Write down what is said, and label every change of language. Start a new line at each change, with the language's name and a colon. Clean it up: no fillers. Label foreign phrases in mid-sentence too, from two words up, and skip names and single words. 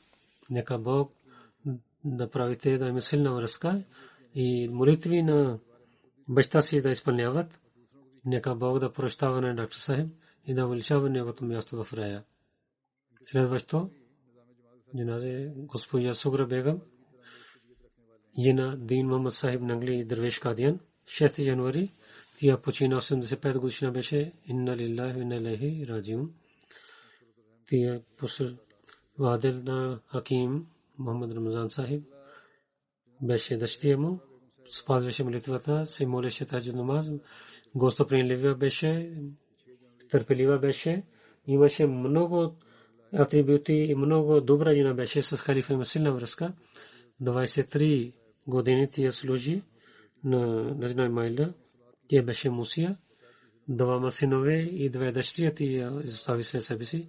Bulgarian: Нека Бог да правите да има силна връзка и молитви на баща си да изпълняват. Нека Бог да прощава на доктор Сахиб и да увеличава неговото място в рая. Следващо джаназе госпожа Сугра Бегам, Йена Дин Мухаммад Сахиб Нангли Дървеш Кадиян, 6 януари. Тя почина 85 годишна беше.
Arabic: إنا لله وإنا إليه راجعون.
Bulgarian: Тя вадил на Хаким Мухаммад Рамазан Сахиб беше дъщеря му. Спазваше молитвата, се молеше
Urdu: تہجد نماز.
Bulgarian: Гостоприемлива беше, търпелива беше. Имаше много атрибути и много добра жена беше. С халифа има силна връзка. 23 години тя служи на Наджна Майла. Тя беше мусия. Двама синове и две дъщери тя изостави след себе си.